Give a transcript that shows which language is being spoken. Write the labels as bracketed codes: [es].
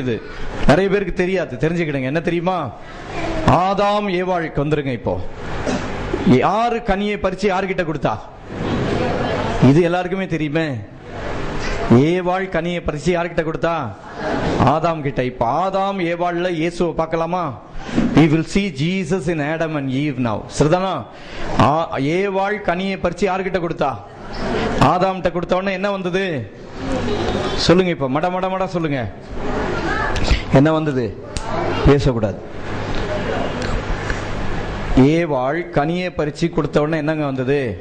[ta] இது நிறைய பேருக்கு தெரியாது, தெரிஞ்சுக்கிடுங்க. என்ன தெரியுமா? ஆதாம் ஏவாளுக்கு வந்துருங்க. இப்போ யாரு கனியை பறிச்சு யாருகிட்ட கொடுத்தா? இது எல்லாருக்குமே தெரியுமே. ஏவாள் கனியை பறிச்சு யாருகிட்ட கொடுத்தா? ஆதாம் கிட்ட. இப்ப ஆதாம் ஏவாள்ல இயேசுவை பார்க்கலாமா? [en] We will see Jesus in Adam and Eve now. [ta] சரிதானா? ஏவாள் கனியை பறிச்சு யாருகிட்ட கொடுத்தா? ஆதாம் கிட்ட கொடுத்த உடனே என்ன வந்தது? சொல்லுங்க. இப்ப மட சொல்லுங்க. என்ன வந்தது? பேசக்கூடாது. ஏவாள் கனியை பறிச்சு கொடுத்த உடனே என்னங்க வந்தது?